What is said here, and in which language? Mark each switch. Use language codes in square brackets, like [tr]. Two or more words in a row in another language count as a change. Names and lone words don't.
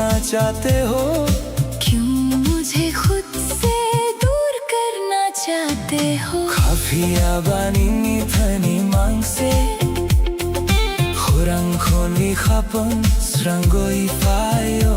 [hi] चाहते हो? क्यों मुझे खुद से दूर करना चाहते हो? [trp] Kafia bani ni thani mangse Khurang khoni khapon srangoi fayo